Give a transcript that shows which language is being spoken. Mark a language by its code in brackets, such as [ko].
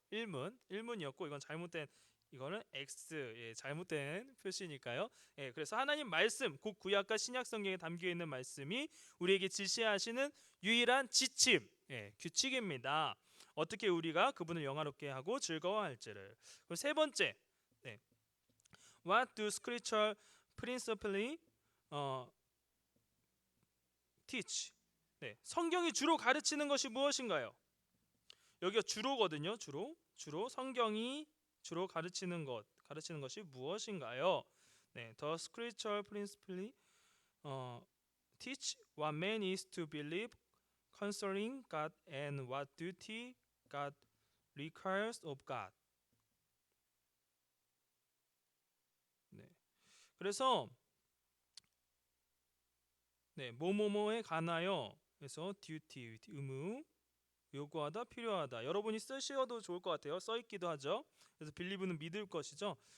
[ko] 1문이었고 이건 잘못된 이거는 X 잘못된 표시니까요. 예, 그래서 하나님 말씀 곧 구약과 신약 성경에 담겨 있는 말씀이 우리에게 지시하시는 유일한 지침, 규칙입니다. 어떻게 우리가 그분을 영화롭게 하고 즐거워할지를. 그리고 세 번째, [en] What do scripture principally teach? [ko] 성경이 주로 가르치는 것이 무엇인가요? 여기가 주로거든요. 주로 성경이 주로 가르치는 것이 무엇인가요? [en] The scripture principally teach what man is to believe concerning God and what duty God requires of God. [ko] 그래서 뭐뭐뭐에 관하여 그래서 duty 의무 요구하다 필요하다. 여러분이 쓰셔도 좋을 것 같아요. 써 있기도 하죠. 그래서 believe는 믿을 것이죠.